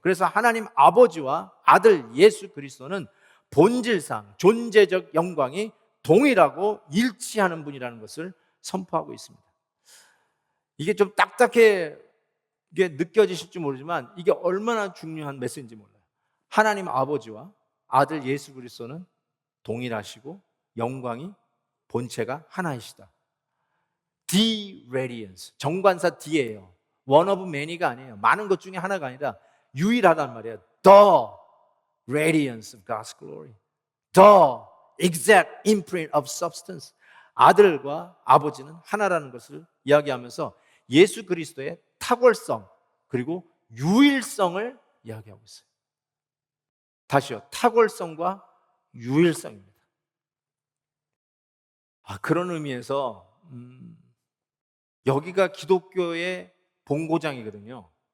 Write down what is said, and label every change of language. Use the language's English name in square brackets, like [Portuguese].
[Korean] 그래서 하나님 아버지와 아들 예수 그리스도는 본질상 존재적 영광이 동일하고 일치하는 분이라는 것을 선포하고 있습니다. 이게 좀 딱딱해 이게 느껴지실지 모르지만 이게 얼마나 중요한 메시지인지 몰라요. 하나님 아버지와 아들 예수 그리스도는 동일하시고 영광이, 본체가 하나이시다. [English] The radiance, [Korean] 정관사 D예요. [English] one of many [Korean] 가 아니에요. 많은 것 중에 하나가 아니라 유일하단 말이에요. [English] The radiance of God's glory, the exact imprint of substance. [Korean] 아들과 아버지는 하나라는 것을 이야기하면서 예수 그리스도의 탁월성 그리고 유일성을 이야기하고 있어요. 다시요, 탁월성과 유일성입니다. 그런 의미에서 여기가 기독교의 본고장이거든요.